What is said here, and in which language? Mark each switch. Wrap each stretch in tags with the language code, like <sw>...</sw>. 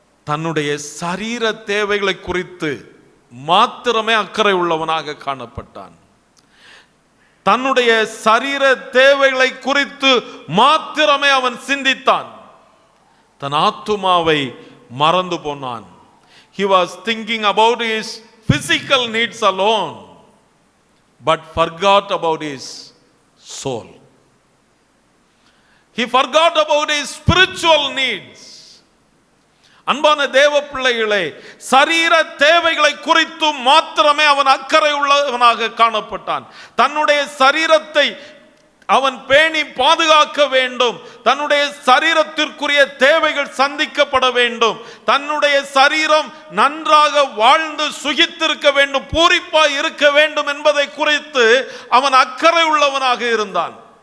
<ta>தன்னுடைய சரீர தேவைகளை குறித்து மாத்திரமே அக்கறை உள்ளவனாக காணப்பட்டான். தன்னுடைய சரீர தேவைகளை குறித்து மாத்திரமே அவன் சிந்தித்தான். தன் ஆத்துமாவை மறந்து போனான்.</ta> <en>He was thinking about his physical needs alone, but forgot about his soul. He forgot about his spiritual needs.</en> <ta>அன்பான தேவ பிள்ளைகளே, சரீர தேவைகளை குறித்து மாத்திரமே அவன் அக்கறை உள்ளவனாக காணப்பட்டான். தன்னுடைய சரீரத்தை அவன் பேணி பாதுகாக்க வேண்டும், தன்னுடைய சரீரத்திற்குரிய தேவைகள் சந்திக்கப்பட வேண்டும், தன்னுடைய சரீரம் நன்றாக வாழ்ந்து சுகித்திருக்க வேண்டும், பூரிப்பாய் இருக்க வேண்டும் என்பதை குறித்து அவன் அக்கறை உள்ளவனாக இருந்தான்.</ta>